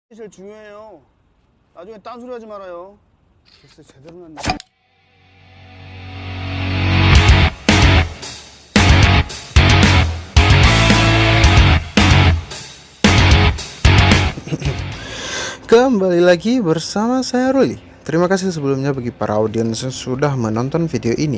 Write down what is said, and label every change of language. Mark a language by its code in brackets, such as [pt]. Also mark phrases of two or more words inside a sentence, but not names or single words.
[ko] 제일 중요해요. 나중에 딴소리 하지 말아요. 글쎄 제대로 났네. [id] Kembali lagi bersama saya Ruli. Terima kasih sebelumnya bagi para audiens yang sudah menonton video ini.